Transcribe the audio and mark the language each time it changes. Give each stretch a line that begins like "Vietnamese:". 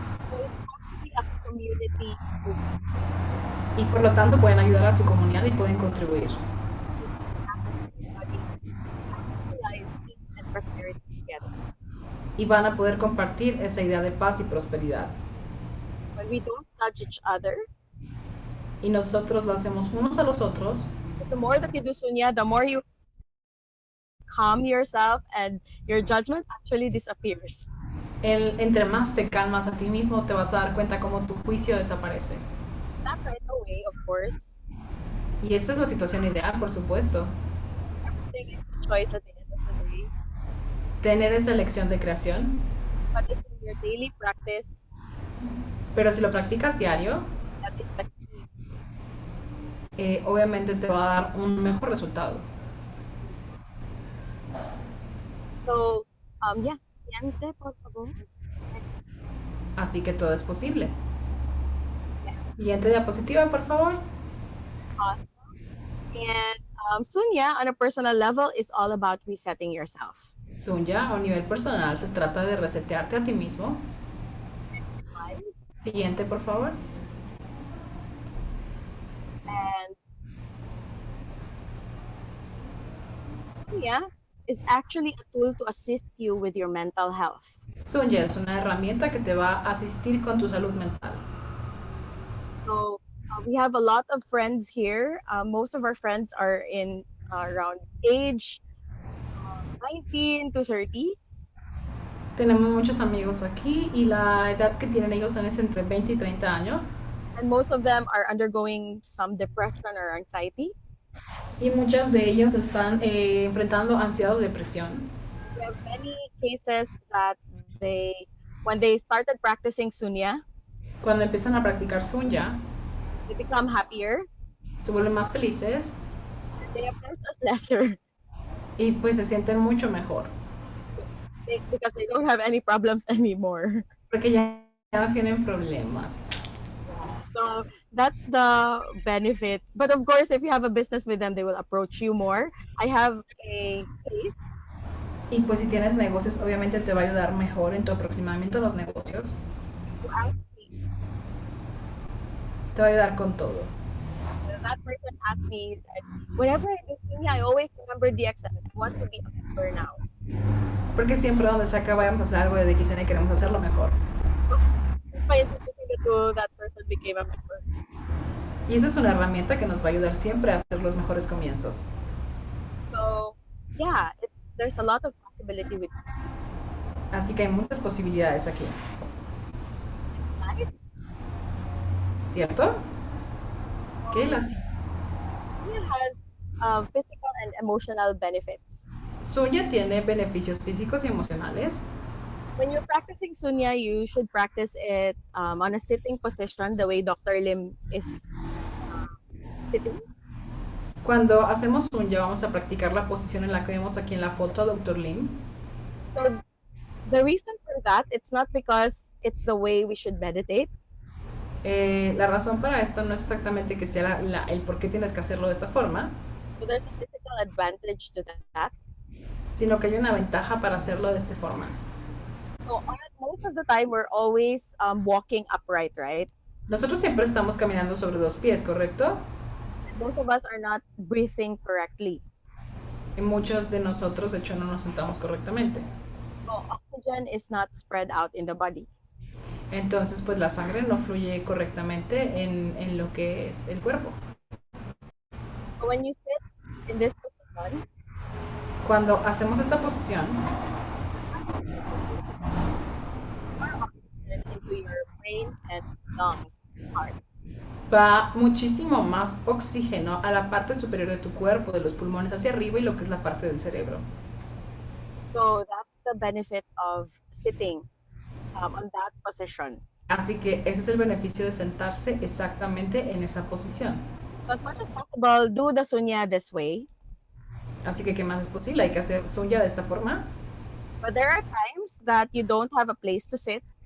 English: So it's actually a community movement.
Spanish: Y por lo tanto pueden ayudar a su comunidad y pueden contribuir.
English: Everybody actualize peace and prosperity together.
Spanish: y van a poder compartir esa idea de paz y prosperidad.
English: When we don't judge each other,
Spanish: Y nosotros lo hacemos unos a los otros.
English: the more that you do Sunya, the more you calm yourself and your judgment actually disappears.
Spanish: Entre más te calmas a ti mismo, te vas a dar cuenta cómo tu juicio desaparece.
English: Not right away, of course.
Spanish: Y esa es la situación ideal, por supuesto.
English: Everything is a choice at the end of the day.
Spanish: Tener esa elección de creación.
English: But if in your daily practice,
Spanish: Pero si lo practicas diario,
English: that is the key.
Spanish: obviamente te va a dar un mejor resultado.
English: So, yeah,
Spanish: siguiente, por favor. Así que todo es posible. Siguiente diapositiva, por favor.
English: Awesome. And Sunya, on a personal level, is all about resetting yourself.
Spanish: Sunya, a un nivel personal, se trata de resetearte a ti mismo. Siguiente, por favor.
English: And Sunya is actually a tool to assist you with your mental health.
Spanish: Sunya es una herramienta que te va a asistir con tu salud mental.
English: So we have a lot of friends here. Most of our friends are in around age 19 to 30.
Spanish: Tenemos muchos amigos aquí y la edad que tienen ellos es entre 20 y 30 años.
English: And most of them are undergoing some depression or anxiety.
Spanish: Y muchos de ellos están enfrentando ansiedad o depresión.
English: We have many cases that when they started practicing Sunya,
Spanish: Cuando empiezan a practicar Sunya,
English: they become happier.
Spanish: se vuelven más felices
English: They approach us lesser
Spanish: y pues se sienten mucho mejor.
English: because they don't have any problems anymore.
Spanish: Porque ya no tienen problemas.
English: So that's the benefit. But of course, if you have a business with them, they will approach you more. I have a case.
Spanish: Y pues si tienes negocios, obviamente te va a ayudar mejor en tu aproximamiento a los negocios. Te va a ayudar con todo.
English: That person asked me that whenever I do Sunya, I always remember DXN. I want to be a member now.
Spanish: Porque siempre donde sea vayamos a hacer algo de DXN y queremos hacerlo mejor.
English: By introducing the tool, that person became a member.
Spanish: Y esa es una herramienta que nos va a ayudar siempre a hacer los mejores comienzos.
English: So yeah, there's a lot of possibility with
Spanish: Así que hay muchas posibilidades aquí.
English: that.
Spanish: ¿Cierto? ¿Qué las?
English: Sunya has physical and emotional benefits.
Spanish: Sunya tiene beneficios físicos y emocionales.
English: When you're practicing Sunya, you should practice it on a sitting position, the way Dr. Lim is sitting.
Spanish: Cuando hacemos Sunya vamos a practicar la posición en la que vemos aquí en la foto a Dr. Lim.
English: So the reason for that, it's not because it's the way we should meditate.
Spanish: La razón para esto no es exactamente que sea el por qué tienes que hacerlo de esta forma,
English: So there's a physical advantage to that.
Spanish: sino que hay una ventaja para hacerlo de esta forma.
English: So most of the time, we're always walking upright, right?
Spanish: Nosotros siempre estamos caminando sobre dos pies, ¿correcto?
English: Most of us are not breathing correctly.
Spanish: Y muchos de nosotros, de hecho, no nos sentamos correctamente.
English: So oxygen is not spread out in the body.
Spanish: Entonces, pues la sangre no fluye correctamente en lo que es el cuerpo.
English: So when you sit in this position,
Spanish: Cuando hacemos esta posición,
English: more oxygen into your brain and lungs, heart.
Spanish: va muchísimo más oxígeno a la parte superior de tu cuerpo, de los pulmones hacia arriba y lo que es la parte del cerebro.
English: So that's the benefit of sitting on that position.
Spanish: Así que ese es el beneficio de sentarse exactamente en esa posición.
English: So as much as possible, do the Sunya this way.
Spanish: Así que, ¿qué más es posible? Hay que hacer Sunya de esta forma.
English: But there are times that you don't have a place to sit